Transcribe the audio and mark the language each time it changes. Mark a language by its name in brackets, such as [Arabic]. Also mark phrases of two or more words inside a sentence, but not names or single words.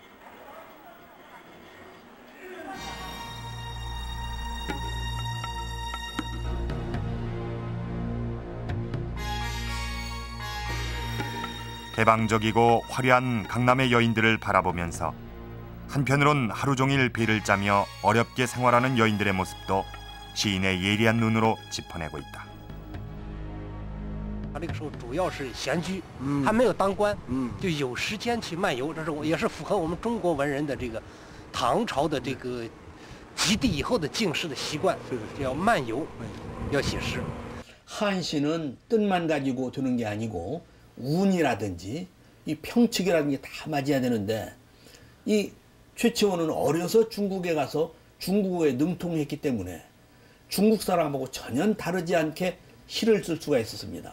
[Korean] 개방적이고 화려한 강남의 여인들을 바라보면서 한편으론 하루 종일 배를 짜며 어렵게 생활하는 여인들의 모습도 시인의 예리한 눈으로 짚어내고 있다. [Chinese] 那个时候主要是闲居，还没有当官，就有时间去漫游，这是也是符合我们中国文人的这个唐朝的这个及第以后的进士的习惯，要漫游，要写诗。 [Korean] 한시는 뜻만 가지고 두는 게 아니고 운이라든지 이 평칙이라든지 다 맞아야 되는데 이 최치원은 어려서 중국에 가서 중국어에 능통했기 때문에 중국 사람하고 전혀 다르지 않게 시를 쓸 수가 있었습니다.